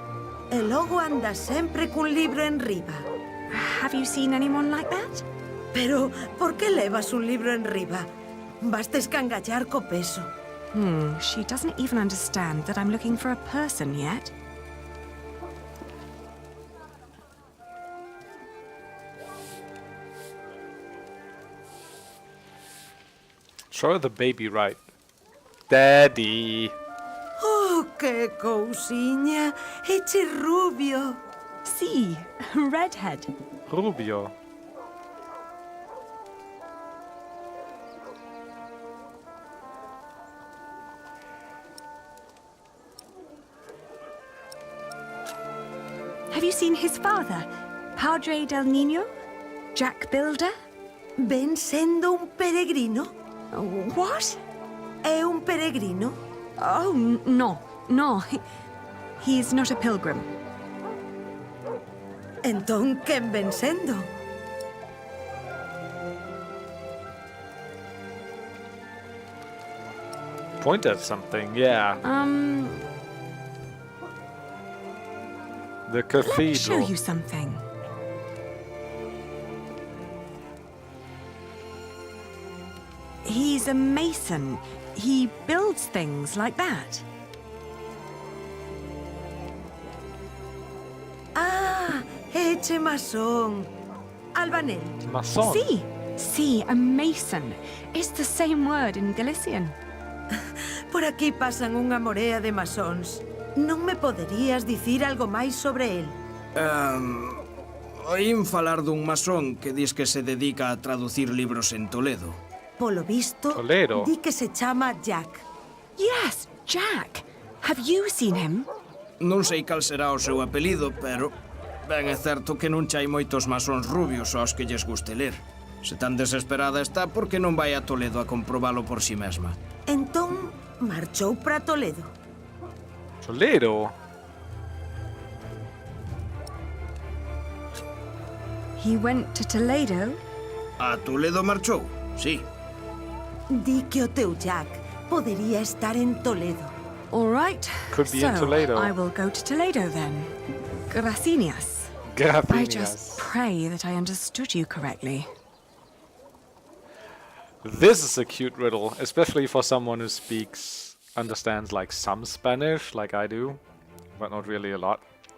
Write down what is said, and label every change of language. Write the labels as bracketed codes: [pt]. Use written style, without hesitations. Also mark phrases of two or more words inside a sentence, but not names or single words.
[gl] E logo anda sempre cun libro en riba. [en] Have you seen anyone like that? [gl] Pero, por que levas un libro en riba? Basta escangallar co peso. [en] She doesn't even understand that I'm looking for a person yet. Show the baby right. Daddy. [gl] Oh, que cousiña. Eche rubio. [en] See, redhead. [gl] Rubio. [en] Have you seen his father, [es] Padre del Niño? [en] Jack Builder? [gl] Ven sendo un peregrino? [en] What? [gl] É un peregrino? [en] Oh, no. He's not a pilgrim. [gl] Entón, quen ven sendo? [en] Point at something, yeah. The cathedral. Let me show you something. He's a mason. He builds things like that. [gl] Ah, eche masón. Albanel. [en] Mason. See, a mason. It's the same word in Galician. [gl] Por aquí pasan unha morea de masóns. Non me poderías dicir algo máis sobre el? Oín falar dun masón que dis que se dedica a traducir libros en Toledo. Polo visto, Toledo. di que se chama Jack. [en] Yes, Jack. Have you seen him? [gl] Non sei cal será o seu apelido, pero ben é certo que non chai moitos masóns rubios aos que lles guste ler. Se tan desesperada está, por que non vai a Toledo a comprobalo por si mesma? Entón, marchou para Toledo. Toledo. [en] He went to Toledo? [gl] A Toledo marchou, sí. Di que o teu Jack podería estar en Toledo. [en] All right. Could be in Toledo. I will go to Toledo then. Gracias. I just pray that I understood you correctly. This is a cute riddle, especially for someone who understands like some Spanish, like I do, but not really a lot.